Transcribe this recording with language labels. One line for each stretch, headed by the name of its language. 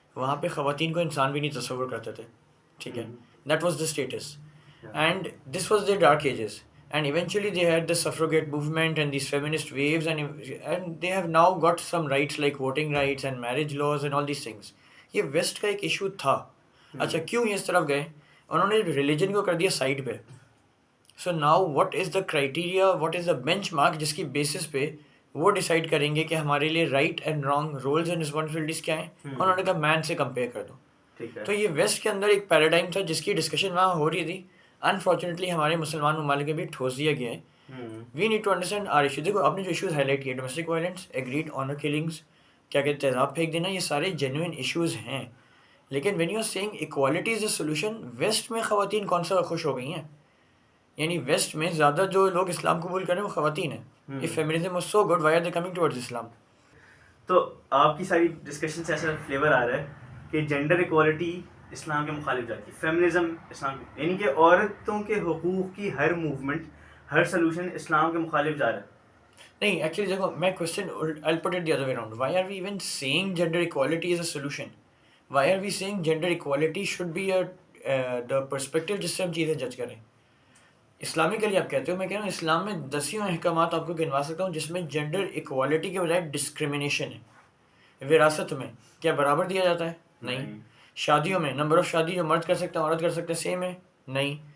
Urdu: وہاں پہ خواتین کو انسان بھی نہیں تصور کرتے تھے، ٹھیک ہے؟
English: That was the status and this was their dark ages. And eventually they had the suffragette movement and these feminist waves, and they have now got some rights like voting rights and marriage laws and all these things.
Urdu: یہ waste کا ایک issue تھا. اچھا کیوں یہ اس طرف گئے؟ انہوں نے ریلیجن کو کر دیا سائڈ پہ.
English: so now what is the criteria, what is the benchmark
Urdu: جس کی بیسس پہ وہ ڈیسائیڈ کریں گے کہ ہمارے لیے
English: right and wrong rules and responsibilities
Urdu: کیا ہیں؟ انہوں نے کہا مین سے کمپیئر کر دو. تو یہ ویسٹ کے اندر ایک پیراڈائم تھا جس کی ڈسکشن وہاں ہو رہی تھی. انفارچونیٹلی ہمارے مسلمان ممالک میں بھی ٹھوس دیا گیا ہے.
English: We need to understand our issue.
Urdu: دیکھو آپ نے جو ایشوز ہائی لائٹ کیے، domestic violence, agreed owner killings, کیا کہتے ہیں تیزاب پھینک دینا، یہ سارے جینوئن ایشوز ہیں. لیکن
English: when you are seeing equality is a solution,
Urdu: waste میں خواتین کون سا خوش ہو گئی ہیں؟ یعنی ویسٹ میں زیادہ جو لوگ اسلام قبول کریں وہ خواتین ہیں.
English: if feminism was so good, why are they coming towards Islam?
Urdu: تو آپ کی ساری ڈسکشن سے ایسا فلیور آ رہا ہے کہ جینڈر ایکوالٹی اسلام کے مخالف جاتی ہے، فیمنزم اسلام، یعنی کہ عورتوں کے حقوق کی ہر موومنٹ، ہر سلوشن اسلام کے مخالف جا رہا ہے. نہیں ایکچولی دیکھو میں question
English: I'll put it the other way around. Why are we even saying gender equality is a solution? Why are we saying gender equality should be the perspective
Urdu: جس سے ہم چیزیں جج کریں؟ اسلامکلی آپ کہتے ہو، میں کہہ رہا ہوں اسلام میں دسیوں احکامات آپ کو گنوا سکتا ہوں جس میں جینڈر ایکوالٹی کے بجائے ڈسکریمنیشن ہے. وراثت میں کیا برابر دیا جاتا ہے؟ نہیں. شادیوں میں نمبر آف شادی جو مرد کر سکتا ہے عورت کر سکتے ہیں سیم ہے؟ نہیں.